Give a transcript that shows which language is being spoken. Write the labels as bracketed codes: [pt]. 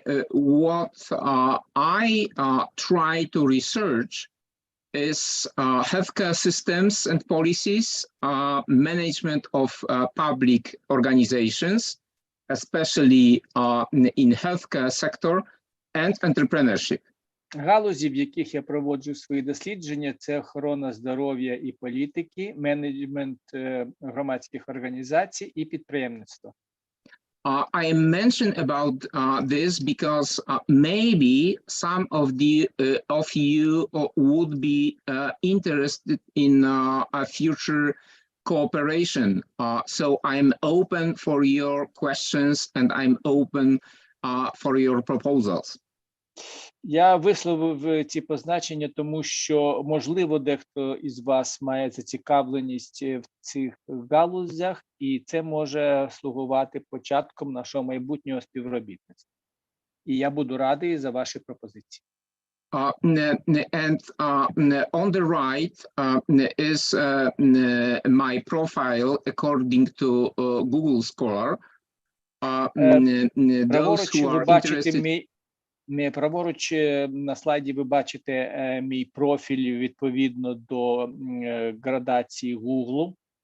[en] What I try to research is healthcare systems and policies, management of public organizations, especially in healthcare sector, and entrepreneurship. [uk] Галузі, в яких я проводжу свої дослідження, це охорона здоров'я і політики, менеджмент громадських організацій і підприємництво. [en] I mention about this because maybe some of you would be interested in a future cooperation. So I'm open for your questions and I'm open for your proposals. [uk] Я висловив ці позначення, тому що, можливо, дехто із вас має зацікавленість в цих галузях, і це може слугувати початком нашого майбутнього співробітництва. І я буду радий за ваші пропозиції. [en] And on the right is my profile according to Google Scholar. Those who are interested... [uk] Праворуч на слайді ви бачите мій профіль відповідно до градації Google.